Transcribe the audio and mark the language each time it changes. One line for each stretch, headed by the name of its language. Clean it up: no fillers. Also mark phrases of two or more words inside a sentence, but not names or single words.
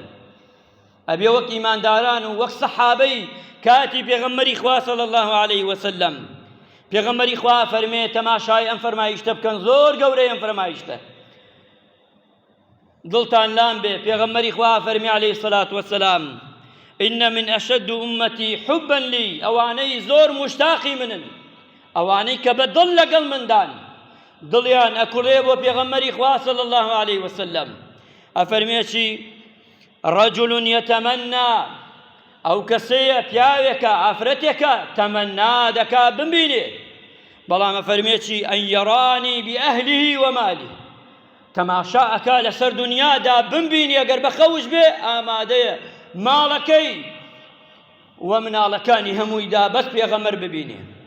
Central Kurdish: ئەبێ وەک ئیمانداران و وەک سەحابەی کاتی پێغەمبەری خوا
Arabic: صلی الله علیه وسلم.
Central Kurdish: پێغەمبەری خوا فەرمێ تەماشای ئەم فەرمایشتە بکەن، زۆر گەورەی ئەم فەرمایشتە، دڵتان لام بێ. پێغەمبەری خوا فەرمی
Arabic: عەلەیهی السەلات وەسەلام إن من أشد أمتي حبا لي،
Central Kurdish: ئەوانەی زۆر مشتاقی منن، ئەوانەی کە بە دڵ لەگەڵ مندان، دڵیان ئەکوڵێ بۆ پێغەمبەری خوا
Arabic: صلی الله علیه وسلم.
Central Kurdish: ئەفەرمێ چی؟
Arabic: رجل يتمنى،
Central Kurdish: ئەو کەسەیە پیاوێکە ئافرەتێکە تەمەنا دەکا بمبینێ، بەڵام ئەفەرمێ چی؟
Arabic: ئەن یەڕانی بئەهلیه ومالیه،
Central Kurdish: تەماشا ئەکا لەسەر دنیادا بمبینێ، ئەگەر بەخەوش بێ ئامادەیە ماڵەکەی و مناڵەکانی هەموویدا بەس پێغەمبەر ببینێ.